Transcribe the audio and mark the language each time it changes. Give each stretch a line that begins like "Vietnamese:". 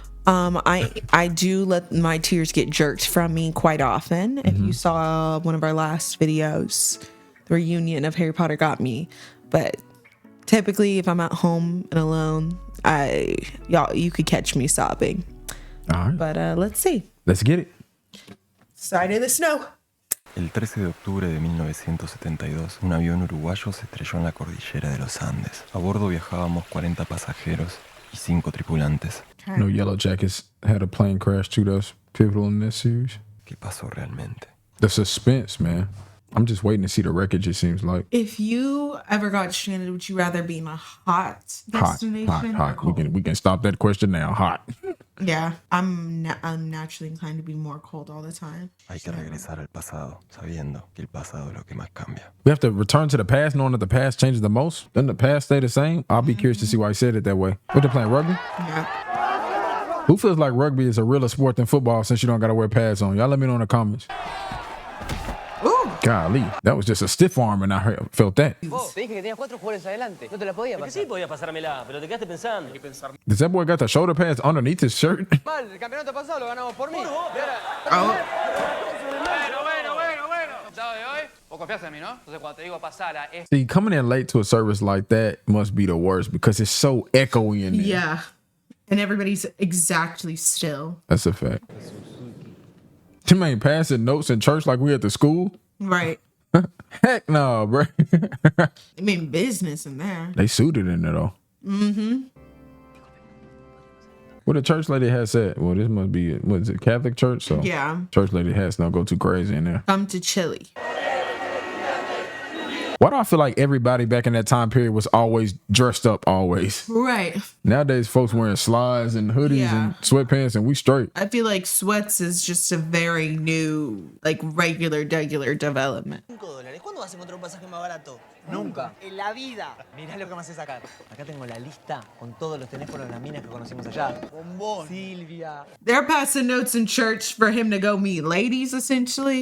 English: I do let my tears get jerked from me quite often. If you saw one of our last videos, the reunion of Harry Potter got me. But typically, if I'm at home and alone, you could catch me sobbing. All right. But let's see. Let's get it. Side of the snow.
Spanish: El 13 de octubre de 1972, un avión uruguayo se estrelló en la cordillera de los Andes. A bordo viajábamos 40 pasajeros y 5 tripulantes.
English: No Yellow Jackets had a plane crash too. That's pivotal in this series.
Spanish: ¿Qué pasó realmente?
English: The suspense, man. I'm just waiting to see the wreckage, it seems like. If you ever got stranded, would you rather be in a hot destination? Hot. We can stop that question now. Hot. Yeah, I'm naturally inclined to be more cold all the time.
Spanish: Hay que regresar al pasado, sabiendo que el pasado es lo que más cambia.
English: We have to return to the past, knowing that the past changes the most. Doesn't the past stay the same? I'll be curious to see why he said it that way. What, they playing rugby? Yeah. Who feels like rugby is a realer sport than football since you don't got to wear pads on? Y'all let me know in the comments. Ooh. Golly, that was just a stiff arm and I felt that.
Spanish: Vos, te dije que tenías 4 jugadores adelante. No te la podía pasar. Sí, podía pasármela, pero te quedaste pensando.
English: Does that boy got the shoulder pads underneath his shirt?
Spanish: Mal, el campeonato pasado lo ganamos por mí. Oh. Bueno. ¿Sábado de hoy? Vos confiás en mí, ¿no? Entonces cuando te digo pasala es...
English: See, coming in late to a service like that must be the worst because it's so echoey in there. Yeah. And everybody's exactly still. That's a fact. Tim ain't passing notes in church like we at the school. Right. Heck no, bro. I mean, business in there. They suited in there though. What the church lady has said. Well, this must be what is it, Catholic church? So Yeah. church lady has not go too crazy in there. Come to Chile. Why do I feel like everybody back in that time period was always dressed up always? Right. Nowadays, folks wearing slides and hoodies and sweatpants, and we straight. I feel like sweats is just a very new, like regular development. $5.
Spanish: ¿Cuándo vas a encontrar un pasaje más barato? Nunca. En la vida. Mirá lo que me hace sacar. Acá tengo la lista con todos los teléfonos de las minas que conocimos allá. Bombón. Silvia.
English: They're passing notes in church for him to go meet ladies, essentially.